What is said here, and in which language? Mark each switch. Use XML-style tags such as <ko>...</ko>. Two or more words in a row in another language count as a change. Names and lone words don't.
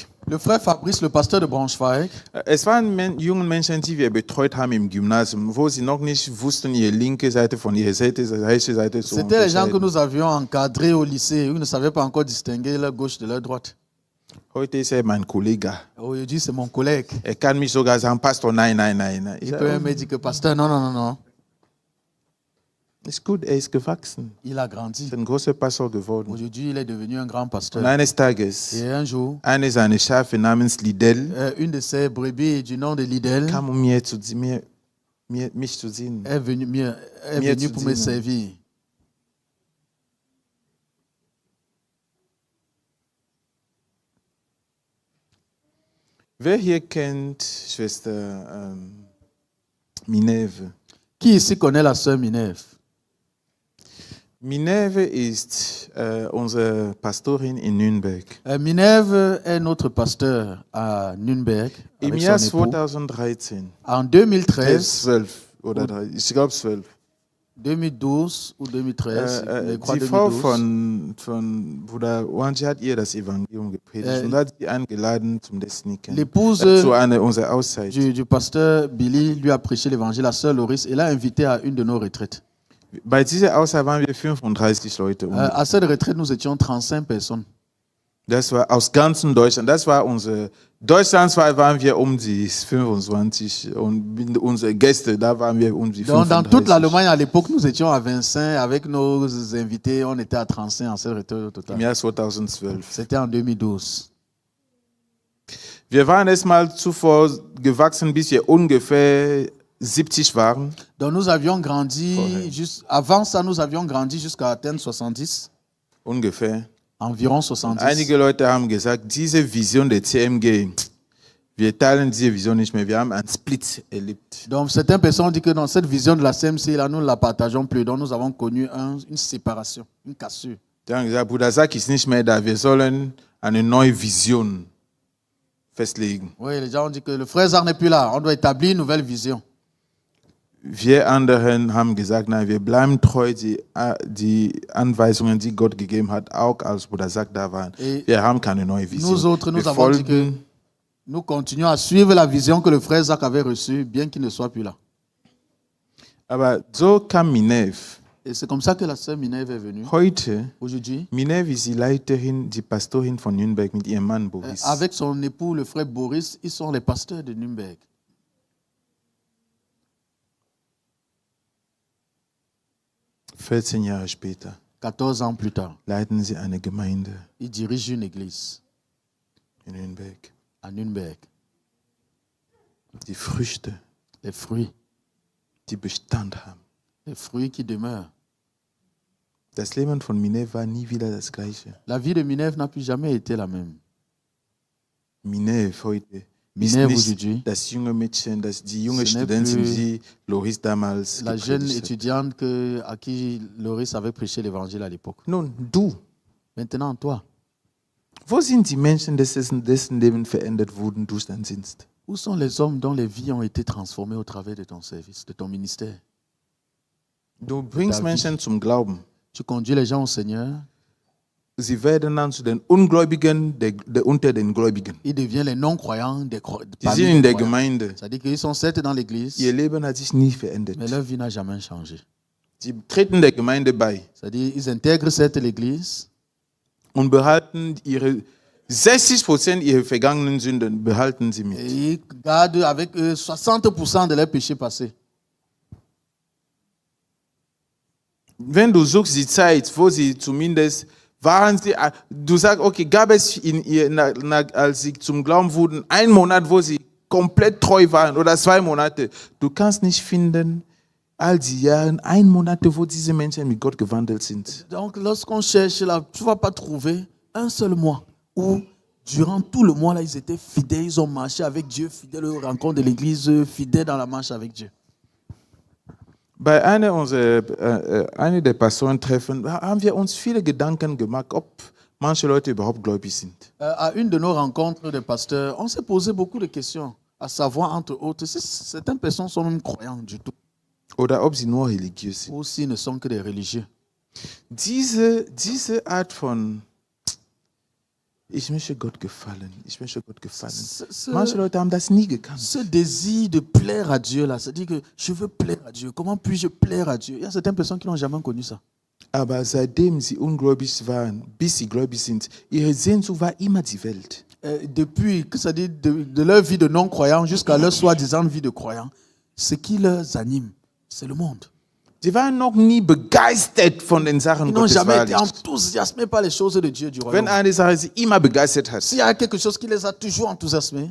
<fr>Le frère Fabrice, le pasteur de Braunschweig,</fr> <de>Es waren junge Menschen, die wir betreut haben im Gymnasium, wo sie noch nicht wussten, ihre linke Seite von ihrer rechte Seite zu</de> <fr>c'était les gens que</fr> <de>unterscheiden.</de> <fr>nous avions encadrés au lycée. Ils ne savaient pas encore distinguer leur gauche de leur droite.</fr> <de>Heute ist er mein Kollege.</de> <fr>Aujourd'hui, c'est mon collègue.</fr> <de>Er kann mich sogar sagen, Pastor, nein, nein, nein. nein. Ich</de> <fr>Il</fr> <de>sag,</de> <fr>peut me dire que pasteur, non, non, non, non.</fr> <de>ist gut, er ist gewachsen.</de> <fr>Il a grandi.</fr> <de>Ist ein großer Pastor geworden.</de> <fr>Aujourd'hui, il est devenu un grand</fr> <de>Und</de> <fr>pasteur.</fr> <de>eines Tages,</de> <fr>Et un jour,</fr> <de>eine seiner Schafe namens Lidl</de> <fr>une de ses brebis du nom de Lidl</fr> <de>kam, mich zu sehen.</de> <fr>est venue</fr> <de>zu</de> <fr>pour me</fr> <de>dienen.</de> <fr>servir.</fr> <de>Wer hier kennt Schwester Minerve?</de> <fr>Qui ici connaît la sœur Minerve?</fr> <de>Minerve ist unsere Pastorin in Nürnberg.</de> <fr>Minerve est notre pasteur à Nürnberg.</fr> <de>Im</de> <fr>Avec</fr> <de>Jahr</de> <fr>son époux.</fr> <de>2013,</de> <fr>En 2013,</fr> <de>12 oder 13, ich glaube 12,</de> <fr>2012 ou 2013, je crois</fr> <de>die Frau</de> <fr>2012.</fr> <de>von Bruder Wanji hat ihr das Evangelium gepredigt und hat sie eingeladen zum Destiny Camp.</de> <fr>L'épouse</fr> <de>Zu unserer Auszeit.</de> <fr>du pasteur Billy lui a prêché l'évangile, la sœur Loris, et l'a invité à une de nos retraites.</fr> <de>Bei dieser Auszeit waren wir 35 Leute.</de> <fr>À cette retraite, nous étions 35 personnes.</fr> <de>Das war aus ganzem Deutschland. Das war unsere. Deutschlandweit waren wir um die 25 und unsere Gäste, da waren wir um die</de> <fr>Donc, dans toute</fr> <de>35.</de> <fr>l'Allemagne, à l'époque, nous étions à 25. Avec nos invités, on était à 35 en cette retraite au</fr> <de>Im</de> <fr>total.</fr> <de>Jahr 2012.</de> <fr>C'était en 2012.</fr> <de>Wir waren erstmal zuvor gewachsen, bis wir ungefähr 70 waren.</de> <fr>Donc, nous avions grandi, avant ça, nous avions grandi jusqu'à atteindre 70.</fr> <de>Ungefähr.</de> <fr>Environ 70.</fr> <de>Einige Leute haben gesagt, diese Vision der CMG, wir teilen diese Vision nicht mehr. Wir haben einen Split erlebt.</de> <fr>Donc, certaines personnes ont dit que dans cette vision de la CMC, là, nous ne la partageons plus. Donc, nous avons connu une séparation, une cassure.</fr> <de>Die haben gesagt, Bruder Sack ist nicht mehr da. Wir sollen eine neue Vision festlegen.</de> <fr>Oui, les gens ont dit que le frère Zar n'est plus là. On doit établir une nouvelle vision.</fr> <de>Wir anderen haben gesagt, nein, wir bleiben treu, die Anweisungen, die Gott gegeben hat, auch als Bruder Sack da waren. Wir haben keine neue Vision.</de> <fr>Nous autres, nous</fr> <de>Wir</de> <fr>avons dit que</fr> <de>folgen,</de> <fr>nous continuons à suivre la vision que le frère Zach avait reçue, bien qu'il ne soit plus là.</fr> <de>aber so kam Minev.</de> <fr>Et c'est comme ça que la sœur Minerve est venue.</fr> <de>Heute,</de> <fr>Aujourd'hui,</fr> <de>Minev ist die Leiterin, die Pastorin von Nürnberg mit ihrem Mann Boris.</de> <fr>avec son époux, le frère Boris, ils sont les pasteurs de Nürnberg.</fr> <de>14 Jahre später</de> <fr>14 ans plus tard,</fr> <de>leiten sie eine Gemeinde</de> <fr>ils dirigent une église</fr> <de>in Nürnberg.</de> <fr>à Nürnberg.</fr> <de>Die Früchte,</de> <fr>Les fruits</fr> <de>die Bestand haben.</de> <fr>qui demeurent.</fr> <de>Das Leben von Minev war nie wieder das gleiche.</de> <fr>La vie de Minerve n'a plus jamais été la même.</fr> <de>Minev heute ist</de> <fr>Minerve</fr> <de>nicht</de> <fr>aujourd'hui,</fr> <de>das junge Mädchen, die junge</de> <fr>Ce n'est</fr> <de>Studentin,</de> <fr>plus</fr> <de>die Loris damals</de> <fr>la jeune</fr> <de>gepredigt hat.</de> <fr>étudiante à qui Loris avait prêché l'évangile à l'époque.</fr> <de>Nun, du,</de> <fr>Maintenant, toi,</fr> <de>wo sind die Menschen, dessen Leben verändert wurden durch deinen Dienst?</de> <fr>où sont les hommes dont les vies ont été transformées au travers de ton service, de ton ministère?</fr> <de>Du bringst David. Menschen zum Glauben.</de> <fr>Tu conduis les gens au Seigneur,</fr> <de>Sie werden dann zu den Ungläubigen unter den Gläubigen.</de> <fr>ils deviennent les non-croyants</fr> <de>Die</de> <fr>parmi</fr> <de>sind</de> <fr>les</fr> <de>in der</de> <fr>croyants.</fr> <de>Gemeinde.</de> <fr>C'est-à-dire qu'ils sont certes dans l'église,</fr> <de>Ihr Leben hat sich nie verändert.</de> <fr>mais leur vie n'a jamais changé.</fr> <de>Sie treten der Gemeinde bei</de> <fr>C'est-à-dire ils intègrent certes l'église</fr> <de>und behalten 60% ihrer vergangenen Sünden behalten sie</de> <fr>et</fr> <de>mit.</de> <fr>ils gardent avec eux 60% de leurs péchés passés.</fr> <de>Wenn du suchst die Zeit, wo sie zumindest waren sie, du sagst, okay, gab es in ihr, als sie zum Glauben wurden, einen Monat, wo sie komplett treu waren oder 2 Monate. Du kannst nicht finden, all die Jahre, 1 Monat, wo diese Menschen mit Gott gewandelt sind.</de> <fr>Donc lorsqu'on cherche là, tu ne vas pas trouver un seul mois où durant tout le mois là, ils étaient fidèles, ils ont marché avec Dieu, fidèles aux rencontres de l'église, fidèles dans la marche avec Dieu.</fr> <de>Bei einer der Pastorentreffen haben wir uns viele Gedanken gemacht, ob manche Leute überhaupt gläubig sind.</de> <fr>À une de nos rencontres de pasteurs, on s'est posé beaucoup de questions, à savoir entre autres si certaines personnes sont même croyantes du tout,</fr> <de>Oder ob sie nur religiös sind.</de> <fr>ou s'ils ne sont que des religieux.</fr> <de>Diese Art von, ich möchte Gott gefallen, ich möchte Gott gefallen. Manche Leute haben das nie gekannt.</de> <fr>Ce désir de plaire à Dieu là, c'est-à-dire que je veux plaire à Dieu. Comment puis-je plaire à Dieu? Il y a certaines personnes qui n'ont jamais connu ça.</fr> <de>Aber seitdem sie ungläubig waren, bis sie gläubig sind, ihre Sehnsucht war immer die Welt.</de> <fr>Depuis, c'est-à-dire de leur vie de non-croyant jusqu'à leur soi-disant vie de croyant, ce qui les anime, c'est le monde.</fr> <de>Sie waren noch nie begeistert von den Sachen</de> <fr>Ils n'ont</fr> <de>Gottes.</de> <fr>jamais été</fr> <de>Wahrlich.</de> <fr>enthousiasmés par les choses de Dieu du</fr> <de>Wenn</de> <fr>royaume.</fr> <de>eine Sache sie immer begeistert hat,</de> <fr>S'il y a quelque chose qui les a toujours enthousiasmés,</fr>